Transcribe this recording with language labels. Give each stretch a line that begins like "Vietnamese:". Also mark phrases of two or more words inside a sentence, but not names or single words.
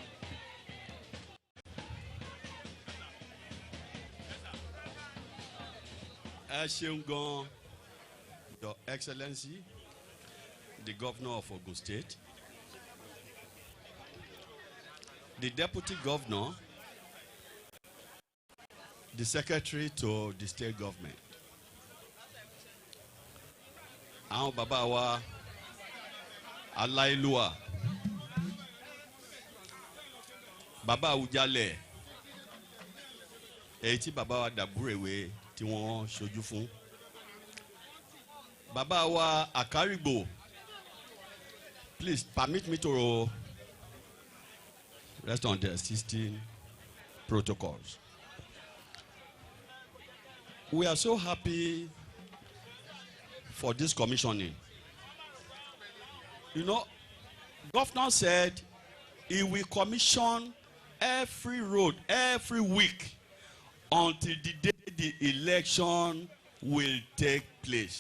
Yoruba: Ẹ ṣeun gan,
English: Your Excellency, the Governor of Ogun State, the Deputy Governor, the Secretary to the State Government,
Yoruba: àwọn bàbá wa aláìlúwà, bàbá Awùjalẹ̀, èyí tí bàbá wa Dàgbúrèwé tí wọ́n ṣojú fún, bàbá wa Àkárìgbò.
English: Please permit me to rest on the existing protocols. We are so happy for this commissioning. You know, Governor said he will commission every road every week until the day the election will take place.